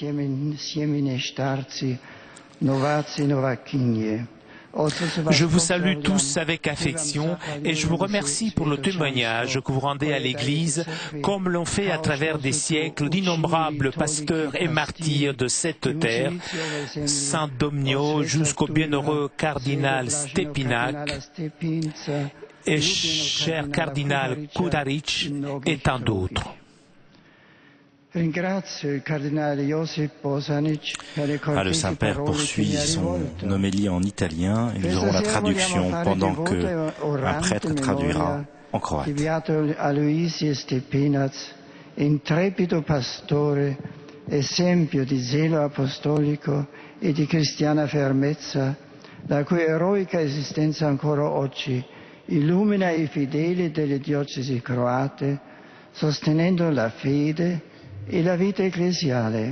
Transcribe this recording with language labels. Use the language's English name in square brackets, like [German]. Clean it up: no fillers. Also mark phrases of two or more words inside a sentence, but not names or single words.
[French] Je vous salue tous avec affection et je vous remercie pour le témoignage que vous rendez à l'Église, comme l'ont fait à travers des siècles d'innombrables pasteurs et martyrs de cette terre, Saint Domnio jusqu'au bienheureux cardinal Stepinac et cher cardinal Kudaric et tant d'autres. Le Saint-Père poursuit son homélie en italien et nous aurons la traduction pendant que un prêtre traduira en croate. [Italian] Intrepido pastore, esempio di zelo apostolico e di cristiana fermezza, la cui eroica esistenza ancora oggi illumina i fedeli delle diocesi croate, sostenendo la fede e la vita ecclesiale.